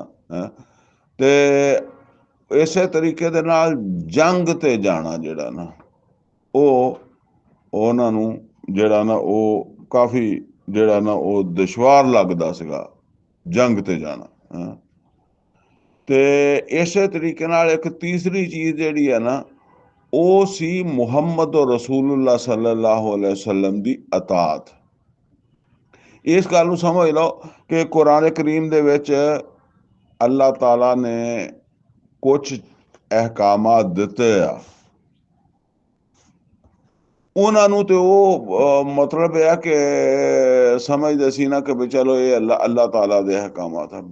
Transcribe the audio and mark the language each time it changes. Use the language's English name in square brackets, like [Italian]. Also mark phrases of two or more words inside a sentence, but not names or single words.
[Punjabi] ਤੇ ਇਸੇ ਤਰੀਕੇ ਦੇ ਨਾਲ ਜੰਗ ਤੇ ਜਾਣਾ ਜਿਹੜਾ ਨਾ ਉਹ ਉਹਨਾਂ ਨੂੰ ਜਿਹੜਾ ਨਾ ਉਹ ਕਾਫੀ ਜਿਹੜਾ ਨਾ ਉਹ ਦੁਸ਼ਵਾਰ ਲੱਗਦਾ ਸੀਗਾ, ਜੰਗ ਤੇ ਜਾਣਾ। ਤੇ ਇਸੇ ਤਰੀਕੇ ਨਾਲ ਇੱਕ ਤੀਸਰੀ ਚੀਜ਼ ਜਿਹੜੀ ਹੈ ਨਾ ਉਹ ਸੀ ਮੁਹੰਮਦ ਰਸੂਲੁल्लाह [Arabic] صلى الله عليه وسلم [Punjabi] ਦੀ ਅਤਾਤ। ਇਸ ਗੱਲ ਨੂੰ ਸਮਝ ਲਓ ਕਿ ਕੁਰਾਨ ਕਰੀਮ ਦੇ ਵਿੱਚ ਅੱਲਾਹ ਤਾਲਾ ਨੇ ਕੁਝ ਅਹਿਕਾਮਾਤ ਦਿੱਤੇ ਆ, ਉਹਨਾਂ ਨੂੰ ਤੇ ਉਹ ਮਤਲਬ ਇਹ ਆ ਕਿ ਸਮਝਦੇ ਸੀ ਨਾ ਕਿ ਵੀ ਚਲੋ ਇਹ ਅੱਲਾਹ ਤਾਲਾ ਦੇ ਅਹਿਕਾਮਾਤ ਆ।